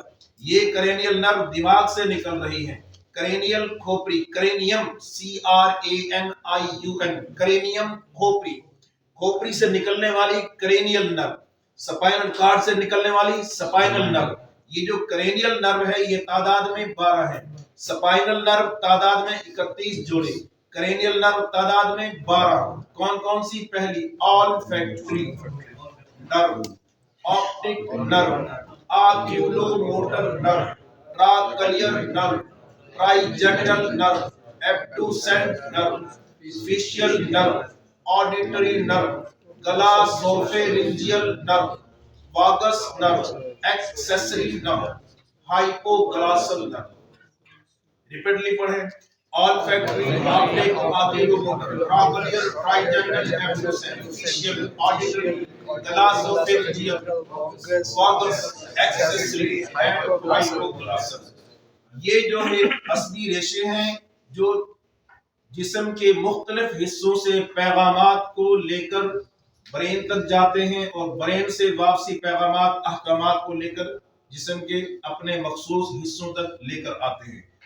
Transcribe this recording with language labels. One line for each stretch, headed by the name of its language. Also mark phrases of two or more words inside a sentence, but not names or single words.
Urdu: یہ
English: cranial nerve
Urdu: دماغ سے نکل رہی ہے۔ کرینیل کھوپڑی، کرینیم CRANIUM، کرینیم کھوپڑی سے نکلنے والی
English: cranial nerve, spinal cord
Urdu: سے نکلنے والی
English: spinal nerve.
Urdu: یہ جو
English: cranial nerve
Urdu: ہے یہ تعداد میں 12 ہے،
English: spinal nerve
Urdu: تعداد میں 31 جوڑے،
English: cranial nerve
Urdu: تعداد میں 12۔ کون کون سی؟
English: پہلی olfactory nerve, optic nerve, oculomotor nerve, trochlear nerve, trigeminal nerve, abducens nerve, facial nerve, auditory nerve, glossopharyngeal nerve, vagus nerve, accessory nerve, hypoglossal nerve.
Urdu: ریپیٹلی پڑھیں:
English: olfactory, optic, oculomotor, trochlear, trigeminal, abducens, facial, auditory, glossopharyngeal, vagus, accessory and hypoglossal۔
Urdu: یہ جو ہے عصبی ریشے ہیں جو جسم کے مختلف حصوں سے پیغامات کو لے کر برین تک جاتے ہیں، اور برین سے واپسی پیغامات، احکامات کو لے کر جسم کے اپنے مخصوص حصوں تک لے کر آتے ہیں۔